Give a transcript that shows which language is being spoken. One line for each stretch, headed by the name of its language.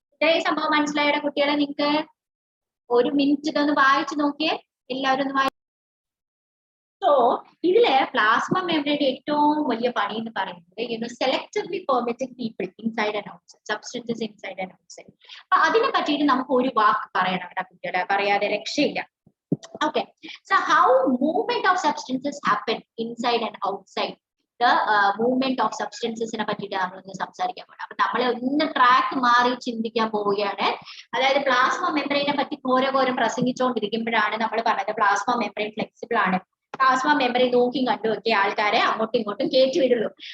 Malayalam: ഇത്രയും സംഭവം മനസ്സിലായ കുട്ടികളെ? നിങ്ങൾക്ക് ഒരു മിനിറ്റ് ഇതൊന്ന് വായിച്ചു നോക്കിയേ, എല്ലാവരും ഒന്ന് വായിച്ചു.
English: so
Malayalam: ഇതില് പ്ലാസ്മ മെംബ്രെയിന്റെ ഏറ്റവും വലിയ പണി എന്ന് പറയുന്നത്
English: Selectively permitting people inside and outside, substances inside and outside.
Malayalam: അപ്പൊ അതിനെ പറ്റിയിട്ട് നമുക്ക് ഒരു വാക്ക് പറയണം കേട്ടോ കുട്ടികളെ, പറയാതെ രക്ഷയില്ല.
English: Okay, so how movement of substances happen inside and outside? The movement of substances
Malayalam: നെ പറ്റിയിട്ട് നമ്മളൊന്ന് സംസാരിക്കാൻ പോകണം. അപ്പൊ നമ്മളെ ഒന്ന് ട്രാക്ക് മാറി ചിന്തിക്കാൻ പോവുകയാണ്. അതായത് പ്ലാസ്മ മെംബ്രെയിനെ പറ്റി ഘോരം പ്രസംഗിച്ചുകൊണ്ടിരിക്കുമ്പോഴാണ് നമ്മൾ പറഞ്ഞത് പ്ലാസ്മ മെംബ്രെയിൻ ഫ്ലെക്സിബിൾ ആണ്. പ്ലാസ്മ മെംബ്രെയിൻ നോക്കിയും കണ്ടുവൊക്കെ ആൾക്കാരെ അങ്ങോട്ടും ഇങ്ങോട്ടും കയറ്റി വിടുള്ളൂ.